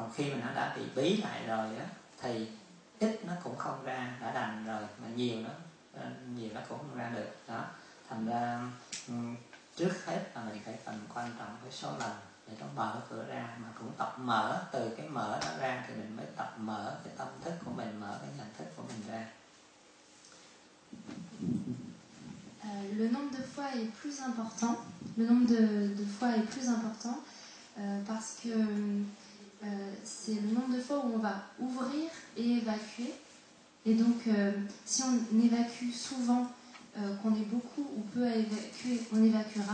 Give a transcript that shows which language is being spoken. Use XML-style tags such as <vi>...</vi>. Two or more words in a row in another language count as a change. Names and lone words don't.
<vi>Còn khi mà nó đã bị bí lại rồi đó, thì ít nó cũng không ra, đã đành rồi, mà nhiều nó cũng không ra được đó. Thành ra trước hết là mình phải cần quan trọng cái số lần để nó mở cửa ra, mà cũng tập mở, từ cái mở nó ra thì mình mới tập mở cái tâm thức của mình, mở cái nhận thức của mình ra.</vi> <fr>Le nombre de fois est plus important. Le nombre de fois est plus important parce que c'est le nombre de fois où on va ouvrir et évacuer. Et donc, si on évacue souvent, qu'on est beaucoup ou peu à évacuer, on évacuera.</fr>